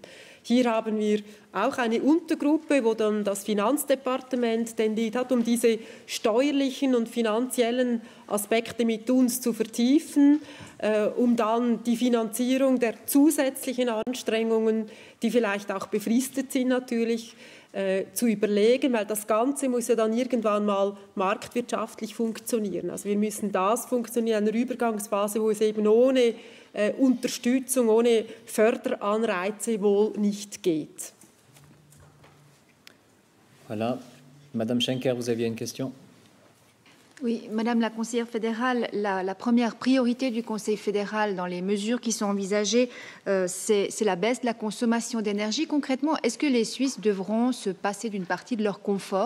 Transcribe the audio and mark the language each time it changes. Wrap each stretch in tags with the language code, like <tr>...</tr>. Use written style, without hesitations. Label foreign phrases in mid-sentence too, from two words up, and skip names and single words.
<de>Hier haben wir auch eine Untergruppe, wo dann das Finanzdepartement den Lead hat, um diese steuerlichen und finanziellen Aspekte mit uns zu vertiefen, um dann die Finanzierung der zusätzlichen Anstrengungen, die vielleicht auch befristet sind natürlich, zu überlegen, weil das Ganze muss ja dann irgendwann mal marktwirtschaftlich funktionieren. Also wir müssen das funktionieren in einer Übergangsphase, wo es eben ohne Unterstützung, ohne Förderanreize wohl nicht geht.</de> <fr>Voilà. Madame Schenker, vous aviez une question? Oui, Madame la conseillère fédérale, la première priorité du Conseil fédéral dans les mesures qui sont envisagées, c'est la baisse de la consommation d'énergie. Concrètement, est-ce que les Suisses devront se passer d'une partie de leur confort?</fr>